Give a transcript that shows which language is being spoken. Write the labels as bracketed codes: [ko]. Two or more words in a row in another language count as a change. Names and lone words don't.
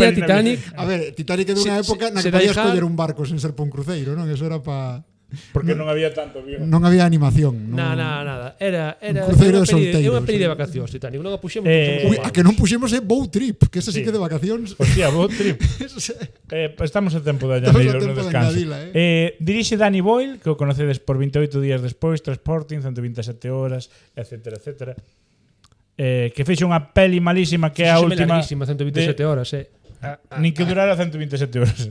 [gl] peli Titanic. A ver, Titanic é dunha Se- época na se que podías deixar- coller un barco sen ser pa un cruceiro, non? Eso era pa... porque non había tanto avión. Non había animación. Nada. Era Un cruceiro de é unha solteiros, peli de sí. vacacións, Titanic. Non a puxemos. Eh, Ui, a que non puxemos é Boat Trip, que esa sí Sí. que é de vacacións. Hostia, boat trip. Eso sí. Estamos a tempo de Estamos a añadirlo no tempo de descanso. añadila, Dirixe Danny Boyle, que o conocedes por 28 días despois, Transporting, 127 horas, etcétera. Que fixo unha peli malísima que é a última. larguísima, 127 horas, Nin que durara 127 horas.